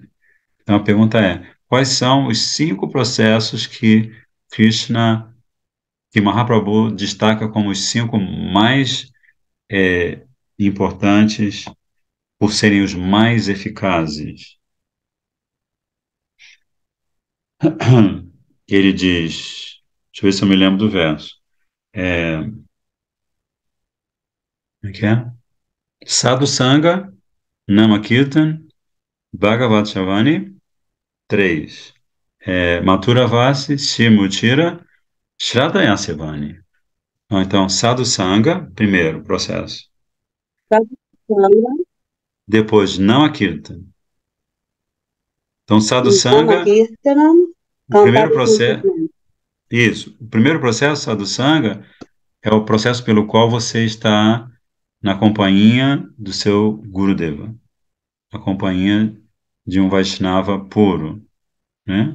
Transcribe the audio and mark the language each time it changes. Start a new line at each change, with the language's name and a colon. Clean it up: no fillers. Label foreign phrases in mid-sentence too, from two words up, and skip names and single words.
Portuguese: Então a pergunta é, quais são os 5 processos Krishna, que Mahaprabhu destaca como os 5 mais é, importantes por serem os mais eficazes? Ele diz, deixa eu ver se eu me lembro do verso. É, como é que é?
Sanskrit: Sadhu Sangha, Namakirtan, Bhagavat Shavani, 3. Mathura Vasi, Shimutira, Shradayasevani.
Portuguese: Então,
Sanskrit: Sadhu Sangha,
Portuguese: primeiro processo. Vatsalya, Depois, Namakirtan. Então, Sadhu Nama Sangha, Kirtana, o cantar primeiro os processo, ensinamentos. isso, o primeiro processo,
Sanskrit: Sadhu Sangha,
Portuguese: é o processo pelo qual você está na companhia do seu Gurudeva, a companhia de um Vaishnava puro, né?